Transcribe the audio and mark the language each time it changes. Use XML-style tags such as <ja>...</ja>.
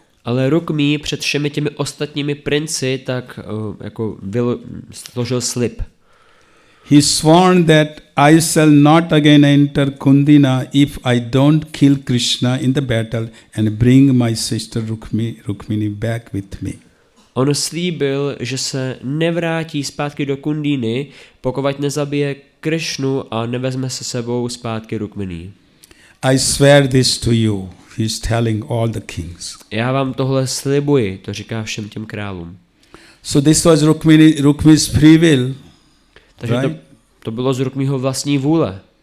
<cs>Ale Rukmí před všemi těmi ostatními princi tak jako složil slib.</cs> <en>He sworn that I shall not again enter Kundina if I don't kill Krishna in the battle and bring my sister Rukmini back with me.</en> <cs>On slíbil, že se nevrátí zpátky do Kundíny, pokud nezabije Krishnu a nevezme se sebou zpátky Rukmini.</cs> <en>I swear this to you, he is telling all the kings.</en> <cs>Já vám tohle slibuji, to říká všem těm králům.</cs> <en>So this was Rukmi's free will.</en> <cs>Takže right? to bylo z Rukmího vlastní vůle.</cs>